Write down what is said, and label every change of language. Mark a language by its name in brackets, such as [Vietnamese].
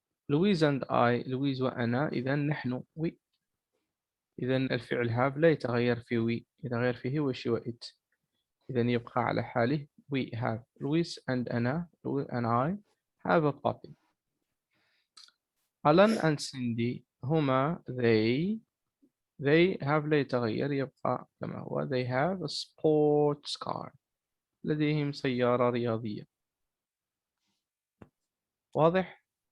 [Arabic] Louise and I Louise وأنا إذن نحن we. إذن الفعل have لا يتغير في we يتغير فيه وشي وإت. إذن يبقى على حاله we have. [English] Louise and أنا Louise and I have a puppy. [Arabic] Alan and Cindy هما [English] they have [Arabic] لا يتغير يبقى كما هو. [English] they have a sports car. [Arabic] لديهم سيارة رياضية. واضح؟